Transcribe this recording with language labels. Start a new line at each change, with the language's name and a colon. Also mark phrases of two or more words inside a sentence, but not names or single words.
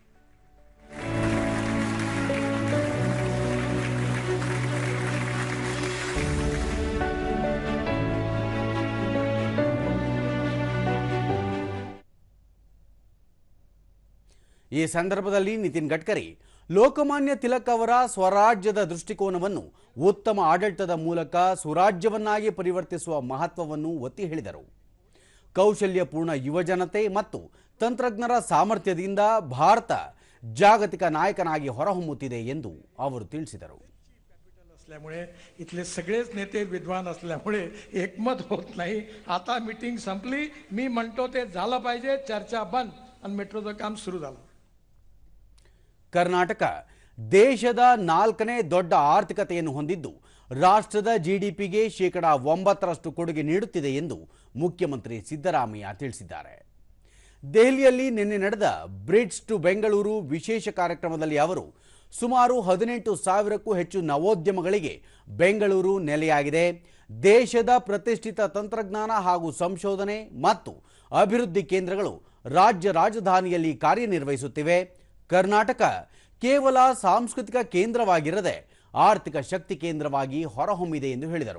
Kannada: ಈ ಸಂದರ್ಭದಲ್ಲಿ ನಿತಿನ್ ಗಡ್ಕರಿ ಲೋಕಮಾನ್ಯ ತಿಲಕ್ ಅವರ ಸ್ವರಾಜ್ಯದ ದೃಷ್ಟಿಕೋನವನ್ನು ಉತ್ತಮ ಆಡಳಿತದ ಮೂಲಕ ಸುರಾಜ್ಯವನ್ನಾಗಿ ಪರಿವರ್ತಿಸುವ ಮಹತ್ವವನ್ನು ಒತ್ತಿ ಹೇಳಿದರು. ಕೌಶಲ್ಯಪೂರ್ಣ ಯುವಜನತೆ ಮತ್ತು ತಂತ್ರಜ್ಞರ ಸಾಮರ್ಥ್ಯದಿಂದ ಭಾರತ ಜಾಗತಿಕ ನಾಯಕನಾಗಿ ಹೊರಹೊಮ್ಮುತ್ತಿದೆ ಎಂದು ಅವರು ತಿಳಿಸಿದರು.
Marathi: असल्यामुळे इथले सगळेच नेते विद्वान असल्यामुळे एकमत होत नाही. आता मीटिंग संपली, मी म्हणतो ते झालं पाहिजे, चर्चा बंद आणि मेट्रोचं काम सुरू झालं.
Kannada: ಕರ್ನಾಟಕ ದೇಶದ 4ನೇ ದೊಡ್ಡ ಆರ್ಥಿಕತೆಯನ್ನು ಹೊಂದಿದ್ದು ರಾಷ್ಟ್ರದ ಜಿಡಿಪಿಗೆ ಶೇಕಡಾ 9% ಕೊಡುಗೆ ನೀಡುತ್ತಿದೆ ಎಂದು ಮುಖ್ಯಮಂತ್ರಿ ಸಿದ್ದರಾಮಯ್ಯ ತಿಳಿಸಿದ್ದಾರೆ. ದೆಹಲಿಯಲ್ಲಿ ನಿನ್ನೆ ನಡೆದ ಬ್ರಿಡ್ಜ್ ಟು ಬೆಂಗಳೂರು ವಿಶೇಷ ಕಾರ್ಯಕ್ರಮದಲ್ಲಿ ಅವರು ಸುಮಾರು 18,000ಕ್ಕೂ ಹೆಚ್ಚು ನವೋದ್ಯಮಗಳಿಗೆ ಬೆಂಗಳೂರು ನೆಲೆಯಾಗಿದೆ, ದೇಶದ ಪ್ರತಿಷ್ಠಿತ ತಂತ್ರಜ್ಞಾನ ಹಾಗೂ ಸಂಶೋಧನೆ ಮತ್ತು ಅಭಿವೃದ್ಧಿ ಕೇಂದ್ರಗಳು ರಾಜ್ಯ ರಾಜಧಾನಿಯಲ್ಲಿ ಕಾರ್ಯನಿರ್ವಹಿಸುತ್ತಿವೆ, ಕರ್ನಾಟಕ ಕೇವಲ ಸಾಂಸ್ಕೃತಿಕ ಕೇಂದ್ರವಾಗಿರದೆ ಆರ್ಥಿಕ ಶಕ್ತಿ ಕೇಂದ್ರವಾಗಿ ಹೊರಹೊಮ್ಮಿದೆ ಎಂದು ಹೇಳಿದರು.